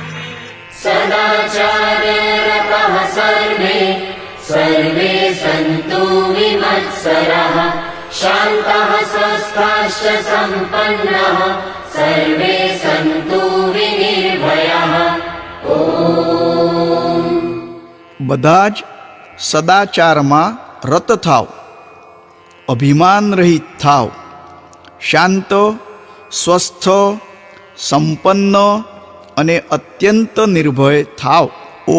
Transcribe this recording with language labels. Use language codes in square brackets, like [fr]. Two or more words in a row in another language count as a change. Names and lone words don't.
[sa] सदाचार रतः सर्वे सर्वे सन्तु विमत्सराः, शान्तः स्वस्थाश्च सम्पन्नः, सर्वे सन्तु विनिर्भयाः. [gu] બધા જ સદાચારમાં રત થાવ, અભિમાન રહિત થાવ, શાંત, સ્વસ્થ, સંપન્ન અને અત્યંત નિર્ભય થાવ.